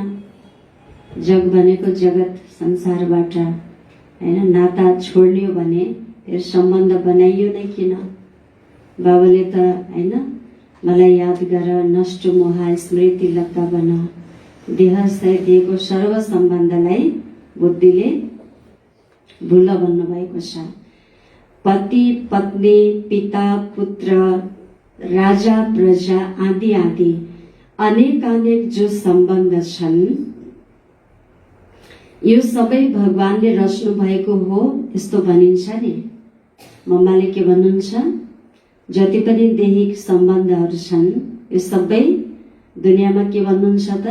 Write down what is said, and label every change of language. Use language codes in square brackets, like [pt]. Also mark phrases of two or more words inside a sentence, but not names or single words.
[ne] जग भनेको जगत संसारबाट हैन, नाता छोड्ने हो भने फेरि सम्बन्ध बनाइयो नै किन? बाबाले त हैन, मलाई याद गर नष्ट मोह स्मृति लग्दा बन, देह सहित दिएको सर्व सम्बन्धलाई बुद्धिले भुल भन्नुभएको छ। पति पत्नी पिता पुत्र राजा प्रजा आदि आदि अनेक जो सम्बन्ध छन्, यो सबै भगवानले रच्नु भएको हो यस्तो भनिन्छ नि। मम्माले के भन्नुहुन्छ? जति पनि दैहिक सम्बन्धहरू छन् यो सबै दुनियाँमा के भन्नुहुन्छ त?